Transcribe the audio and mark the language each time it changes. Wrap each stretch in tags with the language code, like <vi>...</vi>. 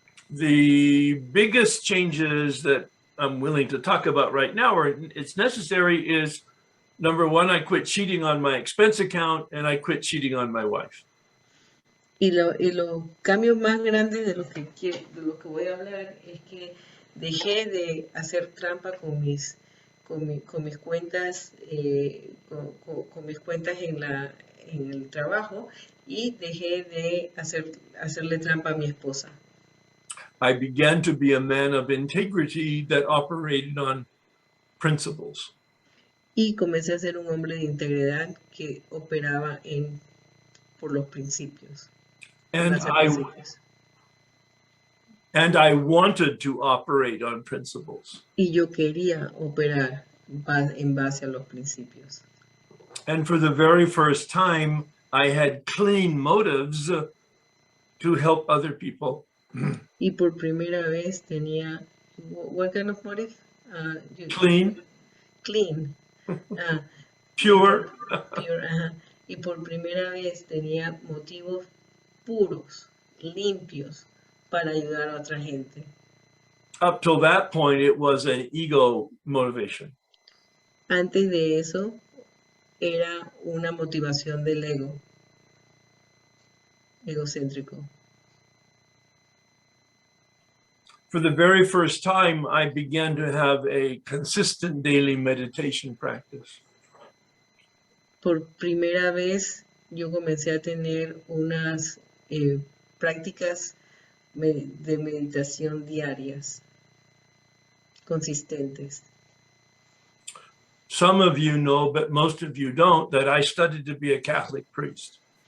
<en>The biggest changes that I'm willing to talk about right now, or it's necessary, is number one, I quit cheating on my expense account and I quit cheating on my wife.</en> <es>Y los cambios más grandes de los que voy a hablar es que dejé de hacer trampa con mis cuentas, con mis cuentas en el trabajo y dejé de hacerle trampa a mi esposa.</es> <en>I began to be a man of integrity that operated on principles.</en> <es>Y comencé a ser un hombre de integridad que operaba por los principios.</es> <en>And And I wanted to operate on principles.</en> <es>Y yo quería operar en base a los principios.</es> <en>And for the very first time, I had clean motives to help other people.</en> <es>Y por primera vez tenía,</es> <en>what kind of motive? Clean, Clean. Ah, pure. pure, ajá.</en> <es>Y por primera vez tenía motivos puros, limpios, para ayudar a otra gente.</es> <en>Up till that point, it was an ego motivation.</en> <es>Antes de eso, era una motivación del ego, egocéntrico.</es> <en>For the very first time, I began to have a consistent daily meditation practice.</en> <es>Por primera vez, yo comencé a tener unas prácticas de meditación diarias, consistentes.</es> <en>Some of you know, but most of you don't, that I studied to be a Catholic priest.</en>